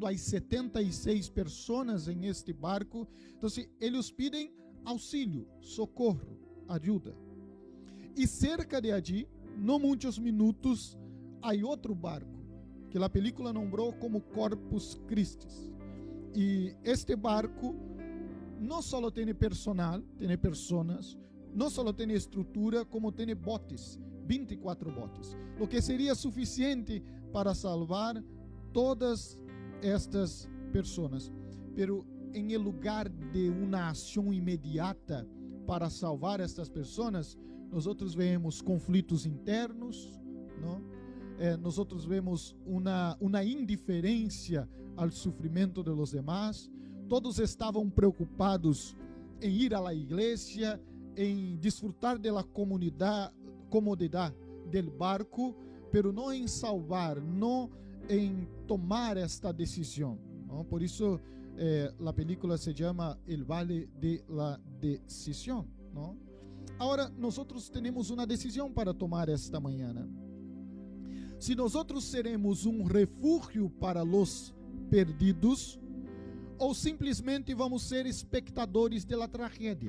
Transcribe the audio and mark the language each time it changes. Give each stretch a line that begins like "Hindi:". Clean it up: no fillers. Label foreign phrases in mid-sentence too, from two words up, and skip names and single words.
Spanish: Hay 76 personas en este barco. Entonces ellos piden auxilio, socorro, ayuda. Y cerca de allí, no muchos minutos, hay otro barco que a película nombrou como Corpus Christi.
Portuguese: E este barco não só tem personal, tem personas, não só tem estrutura, como tem botes, 24 botes, o que seria suficiente para salvar todas estas personas. Pero em lugar de uma ação imediata para salvar estas personas, nós vemos conflitos internos, não?
Spanish: Nosotros vemos una indiferencia al sufrimiento de los demás. Todos estaban preocupados en ir a la iglesia,
Portuguese: em desfrutar da comodidade del barco, pero não em salvar, não em tomar esta decisão, ¿no? Por isso a película se chama El Vale de la Decisión, ¿no? Agora, nós temos uma decisão para tomar esta manhã. Se nós seremos um refúgio para os perdidos, ou simplesmente vamos ser espectadores da tragédia.